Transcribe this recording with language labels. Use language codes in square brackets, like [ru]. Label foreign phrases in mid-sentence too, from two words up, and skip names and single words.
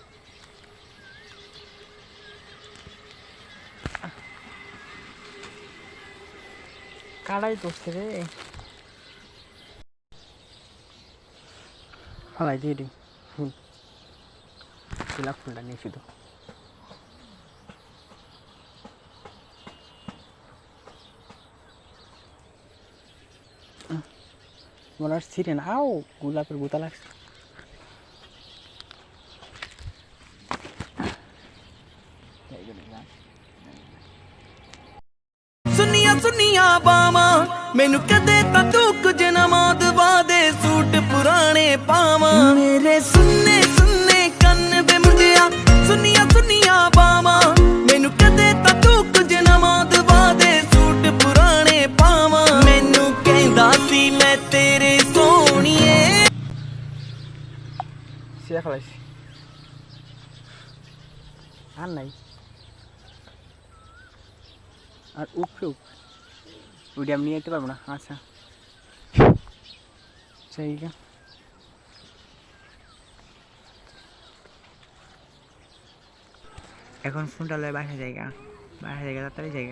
[bn] কাড়াই করছে রে, ফালাই দিয়ে দিই ফুল, গোলাপ ফুলটা নিয়ে শুধু মনে হয় ছিঁড়ে না, আও গোলাপের গোতা লাগছে। [pa] ਸੁਨੀਆਂ ਸੁਨੀਆਂ ਬਾਵਾਂ ਮੈਨੂੰ ਕਦੇ ਤਾਂ ਤੂੰ ਕੁਝ ਨਾ ਦਵਾ ਦੇ ਸੂਟ ਪੁਰਾਣੇ ਪਾਵਾਂ ਮੇਰੇ ਸੁੰਨੇ ਸੁੰਨੇ ਕੰਨ ਵੇ ਮੁੰਡਿਆ ਸੁਨੀਆਂ ਸੁਨੀਆਂ ਬਾਵਾਂ ਮੈਨੂੰ ਕਦੇ ਤਾਂ ਤੂੰ ਕੁਝ ਨਾ ਦਵਾ ਦੇ ਸੂਟ ਪੁਰਾਣੇ ਪਾਵਾਂ ਮੈਨੂੰ ਕਹਿੰਦਾ ਸੀ ਮੈਂ ਤੇਰੇ ਸੋਹਣੀਏ [bn] ছিঁড়ে ফেলাইছি, আর নাই, আর উপরে ওইটা আমি নিয়ে যেতে পারবো না। আচ্ছা ঠিক আছে, এখন ফোনটা লয় বাসা জায়গা, বাসা জায়গা তাড়াতাড়ি জায়গা।